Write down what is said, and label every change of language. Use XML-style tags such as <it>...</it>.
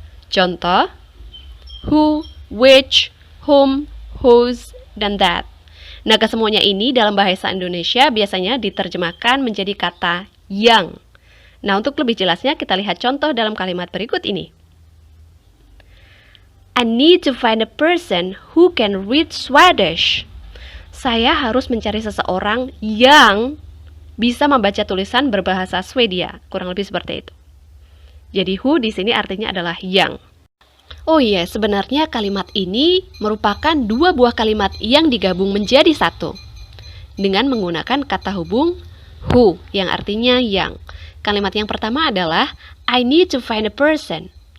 <id>Contoh, who, which, whom, whose, dan that. Nah, kesemuanya ini dalam bahasa Indonesia biasanya diterjemahkan menjadi kata yang. Nah, untuk lebih jelasnya kita lihat contoh dalam kalimat berikut ini.</id> <en>I need to find a person who can read Swedish.</en> <id>Saya harus mencari seseorang yang bisa membaca tulisan berbahasa Swedia. Kurang lebih seperti itu. Jadi who di sini artinya adalah yang. Oh iya, sebenarnya kalimat ini merupakan 2 buah kalimat yang digabung menjadi satu dengan menggunakan kata hubung who yang artinya yang. Kalimat yang pertama adalah</id> <en>I need to find a person.</en>